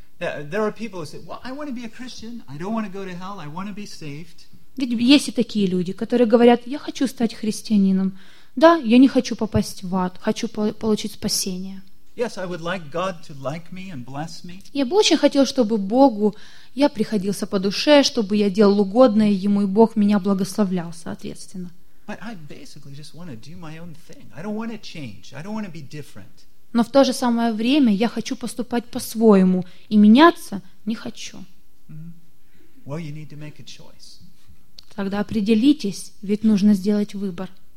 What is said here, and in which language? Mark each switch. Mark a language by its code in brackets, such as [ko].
[en] There are people who say, "Well, I want to be a Christian. I don't want to go to hell. I want to be saved." [ru] Ведь есть и такие люди, которые говорят, я хочу стать христианином. Да, я не хочу попасть в ад, хочу получить спасение. [en] Yes, I would like God to like me and bless me. [ru] Я бы очень хотел, чтобы Богу я приходился по душе, чтобы я делал угодное Ему, и Бог меня благословлял, соответственно. [en] But I basically just want to do my own thing. I don't want to change. I don't want to be different. [ru] Но в то же самое время я хочу поступать по-своему, и меняться не хочу. [en] Mm-hmm. Well, you need to make a choice. [ru] Тогда определитесь, ведь нужно сделать выбор.